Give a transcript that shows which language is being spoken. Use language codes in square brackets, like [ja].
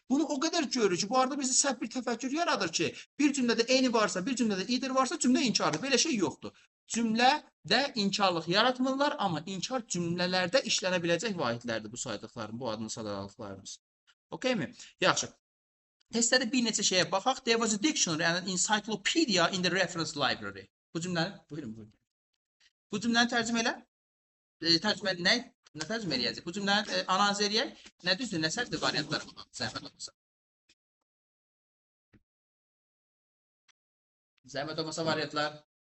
[az] Bunu o qədər görürük ki, bu arada bizi səhv bir təfəkkür yaradır ki, bir cümlədə eyni varsa, bir cümlədə either varsa, cümlə inkardır. Belə şey yoxdur. Cümlədə inkarlıq yaratmırlar, amma inkar cümlələrdə işlənə biləcək vahidlərdir bu saydıqlarım, bu adını sadaladıqlarımız. Okey mi? Yaxşı. Testdə bir neçə şeyə baxaq. [en] There was a dictionary and an encyclopedia in the reference library. [az] Bu cümləni, buyurun. Bu cümləni tərcümə elə. Tərcümə nə tərcümə eləyəcək? Bu cümləni analiz eləyək. Nə düzdür, nə səhvdir variantları var. Zəhmət olmasa. Zəhmət olmasa variantlar.